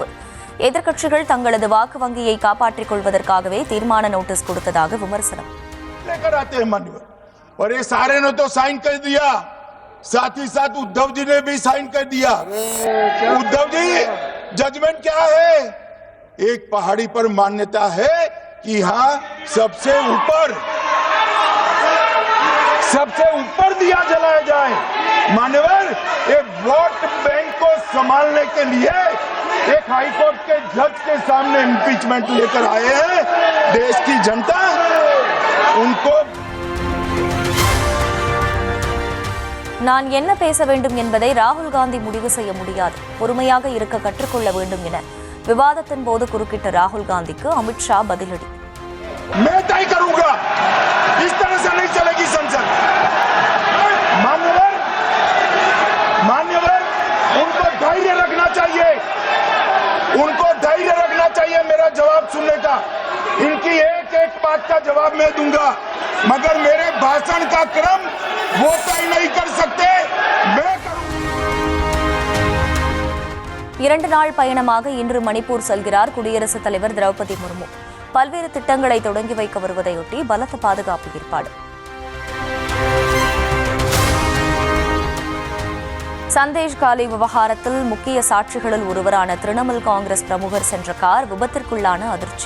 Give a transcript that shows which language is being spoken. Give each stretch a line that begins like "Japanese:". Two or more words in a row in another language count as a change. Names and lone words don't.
Tamil: எதிர்க்கட்சிகள் தங்களது வாக்கு வங்கியை காப்பாற்றிக் கொள்வதற்காகவே தீர்மான நோட்டீஸ் கொடுத்ததாக விமர்சனம்.
Hindi: और ये सारे ने तो साइन कर दिया, साथ ही साथ उद्धव जी ने भी साइन कर दिया. उद्धव जी, जजमेंट क्या है? एक पहाड़ी पर मान्यता है कि यहाँ सबसे ऊपर दिया जलाया जाए. मान्यवर, ये वोट बैंक को संभालने के लिए एक हाईकोर्ट के जज के सामने इम्पीचमेंट लेकर आए हैं. देश की जनता उनको
Tamil: நான் என்ன பேச வேண்டும் என்பதை ராகுல் காந்தி முடிவு செய்ய முடியாது, பொறுமையாக இருக்க கற்றுக்கொள்ள வேண்டும் என விவாதத்தின் போது குறுக்கிட்ட ராகுல் காந்திக்கு அமித்ஷா பதிலடி.
Hindi: मैं तय करूंगा, इस तरह से नहीं चलेगी संसद. मान्यवर, उनको धैर्य रखना चाहिए, मेरा जवाब सुनने का. इनकी एक बात का जवाब मैं दूंगा, मगर मेरे भाषण का क्रम वो तय नहीं कर सकते. मैं
Tamil: 2 நாள் பயணமாக இன்று மணிப்பூர் செல்கிறார் குடியரசுத் தலைவர் திரௌபதி முர்மு. பல்வேறு திட்டங்களை தொடங்கி வைக்க வருவதையொட்டி பலத்த பாதுகாப்பு ஏற்பாடு. சந்தேஷ் காலி விவகாரத்தில் முக்கிய சாட்சிகளில் ஒருவரான திரிணாமுல் காங்கிரஸ் பிரமுகர் சென்ற கார் விபத்திற்குள்ளான அதிர்ச்சி.